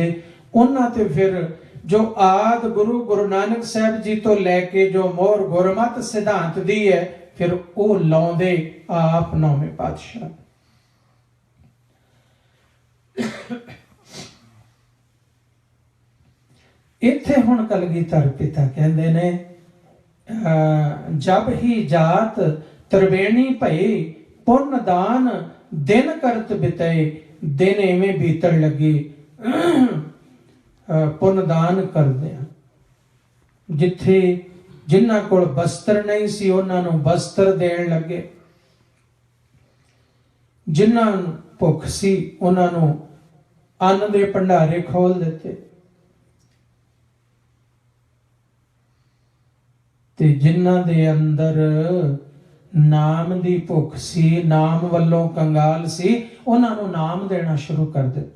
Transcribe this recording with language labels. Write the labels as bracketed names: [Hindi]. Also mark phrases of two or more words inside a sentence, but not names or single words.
[Punjabi] ਉਨ੍ਹਾਂ ਤੇ ਫਿਰ ਜੋ ਆਦ ਗੁਰੂ ਨਾਨਕ ਸਾਹਬ ਜੀ ਤੋਂ ਲੈਕੇ ਜੋ ਮੋਰ ਗੁਰਮਤ ਸਿਧਾਂਤ ਦੀ ਹੈ, ਫਿਰ ਉਹ ਲਾਉਂਦੇ ਆਪ ਨੌਵੇਂ ਪਾਤਸ਼ਾਹ। ਇੱਥੇ ਹੁਣ ਕਲਗੀਧਰ ਪਿਤਾ ਕਹਿੰਦੇ ਨੇ [Braj] जब ही जात त्रिवेणी भई पुण्य दान दिन करत बितए। [Punjabi] ਦਿਨ ਇਵੇਂ ਬੀਤਣ ਲੱਗੇ ਪੁੰਨ ਦਾਨ ਕਰਦਿਆਂ। ਜਿੱਥੇ ਜਿਨ੍ਹਾਂ ਕੋਲ ਬਸਤਰ ਨਹੀਂ ਸੀ ਉਨ੍ਹਾਂ ਨੂੰ ਬਸਤਰ ਦੇਣ ਲੱਗੇ, ਜਿਨ੍ਹਾਂ ਨੂੰ ਭੁੱਖ ਸੀ ਉਨ੍ਹਾਂ ਨੂੰ ਅੰਨ ਦੇ ਭੰਡਾਰੇ ਖੋਲ੍ਹ ਦਿੱਤੇ ਤੇ ਜਿਨ੍ਹਾਂ ਦੇ ਅੰਦਰ ਨਾਮ ਦੀ ਭੁੱਖ ਸੀ, ਨਾਮ ਵੱਲੋਂ ਕੰਗਾਲ ਸੀ, ਉਨ੍ਹਾਂ ਨੂੰ ਨਾਮ ਦੇਣਾ ਸ਼ੁਰੂ ਕਰ ਦਿੱਤਾ।